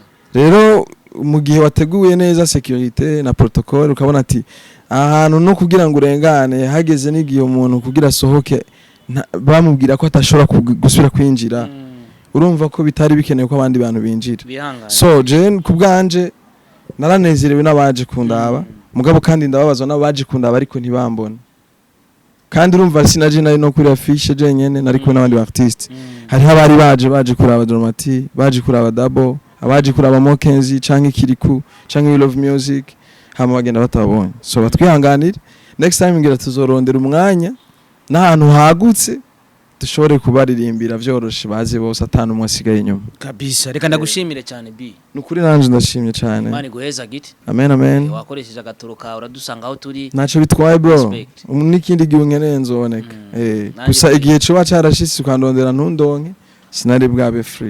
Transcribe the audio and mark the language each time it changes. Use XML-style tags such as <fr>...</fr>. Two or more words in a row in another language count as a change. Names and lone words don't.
<rn>rero mu gihe wateguye neza security na protocol ukabona ati ahantu no kugira ngo urengane hageze n'igihe umuntu kugira sohoke bamubwira ko atashobora gusubira kwinjira urumva ko bitari bikenewe ko abandi bantu binjira so je kubganje naranezerewe nabaje kundaba mugabo kandi ndababazwa nabaje kundaba ariko ntibambona kandi urumva sinaje nari no kuri affiche je nyene nari kubona abandi artist hari habari baje kuraba Dramati baje kuraba Double abaje kuraba Mokenzi canke Kiriku canke We Love Music hama bagenda batabonye so batwihanganira</rn> <en>next time</en> <rn>ngira tuzorondera umwanya n'ahantu hagutse dushobore kubaririmbira vyoroshe baze bose atanu mwasigaye inyuma kabisa reka ndagushimire cyane B nukuri nanje ndashimye cyane Imana guheza giti amen wakoresheje agatoro ka uradusanga aho turi naco bitwaye bro n'ikindi gihe unkeneye nzoboneka gusa igihe cyo bacarashitse ukandondera ntundonke sinari bwabe free</rn>